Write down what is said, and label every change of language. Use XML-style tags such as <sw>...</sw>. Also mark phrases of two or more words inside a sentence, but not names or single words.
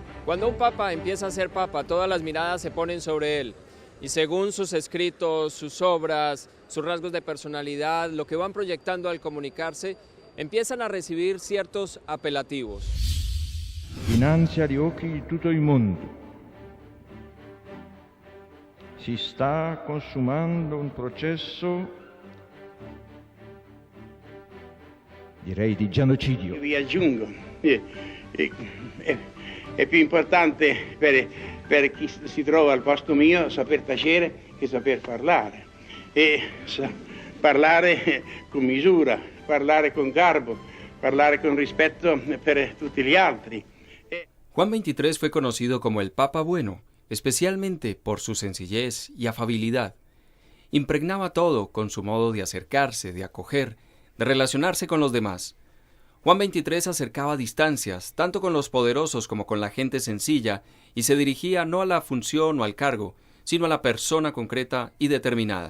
<es>Cuando un papa empieza a ser papa, todas las miradas se ponen sobre él. Y según sus escritos, sus obras, sus rasgos de personalidad, lo que van proyectando al comunicarse, empiezan a recibir ciertos apelativos.</es> <it>Dinanzi agli occhi di tutto il mondo si sta consumando un processo, direi di genocidio. Vi aggiungo, è più importante per chi si trova al posto mio saper tacere che saper parlare. Parlare con misura, parlare con garbo, parlare con rispetto per tutti gli altri.</it> <es>Juan XXIII fue conocido como el Papa Bueno, especialmente por su sencillez y afabilidad. Impregnaba todo con su modo de acercarse, de acoger, de relacionarse con los demás. Juan XXIII acercaba distancias, tanto con los poderosos como con la gente sencilla, y se dirigía no a la función o al cargo, sino a la persona concreta y determinada.</es>